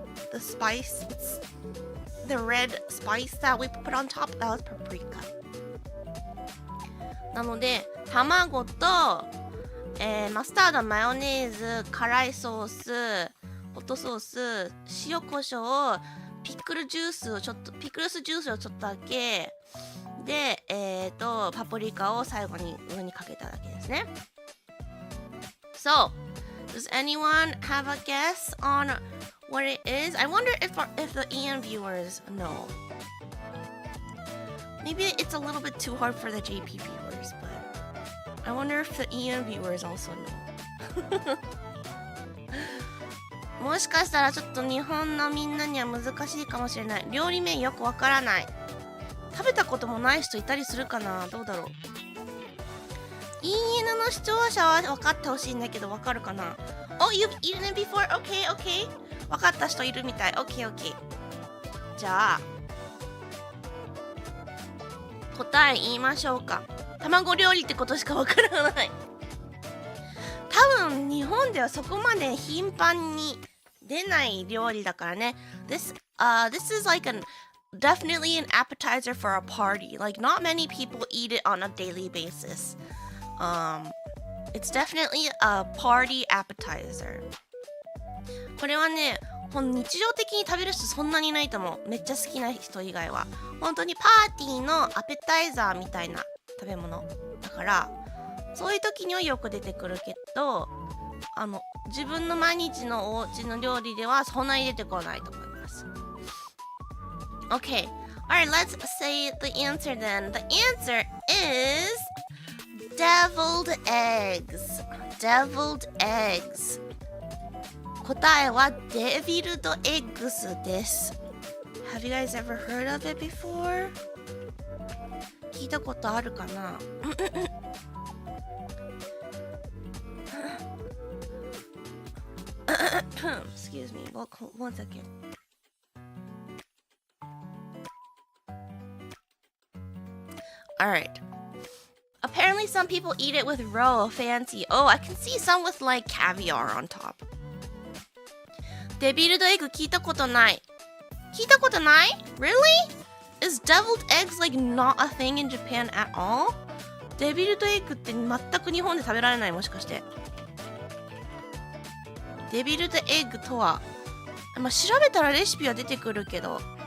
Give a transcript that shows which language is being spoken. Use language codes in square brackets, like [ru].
[en] The spice, it's the red spice that we put on top, that was paprika. [ja] なので卵と、マスタード、マヨネーズ、辛いソース、ホットソース、塩コショウ、ピクルスジュースをちょっとだけで、パプリカを最後に上にかけただけですね。 [en] So, does anyone have a guess on what it is? I wonder if the EN viewers know. Maybe it's a little bit too hard for the JP viewers, but I wonder if the EN viewers also know. [ja] もしかしたらちょっと日本のみんなには難しいかもしれない。料理名よくわからない。食べたこともない人いたりするかな。どうだろう。 ENの視聴者は分かってほしいんだけど分かるかな。 [en] Oh, you've eaten it before? Okay. [ja] 分かった人いるみたい。 [en] Okay. [ja] じゃあ答え言いましょうか。卵料理ってことしか分からない。多分日本ではそこまで頻繁に出ない料理だからね。 [en] This is like definitely an appetizer for a party. Like not many people eat it on a daily basis. It's definitely a party appetizer. [ja] これはね、日常的に食べる人そんなにいないと思う。めっちゃ好きな人以外は。本当にパーティーのアペタイザーみたいな食べ物だから、そういう時にはよく出てくるけど、自分の毎日のお家の料理ではそんなに出てこないと思います。 [en] Okay, alright, let's say the answer then. The answer is deviled eggs. Deviled eggs. [ja] 答えはデビルドエッグスです。 [en] Have you guys ever heard of it before? [ja] 聞いたことあるかな [en] Excuse me, one second. Alright. Apparently some people eat it with roe, fancy. Oh, I can see some with like caviar on top. [ja] デビルドエッグ聞いたことない。聞いたことない [en] Really? Is deviled eggs like not a thing in Japan at all? [ja] デビルドエッグって全く日本で食べられないもしかして。デビルドエッグとは、まあ、調べたらレシピは出てくるけど。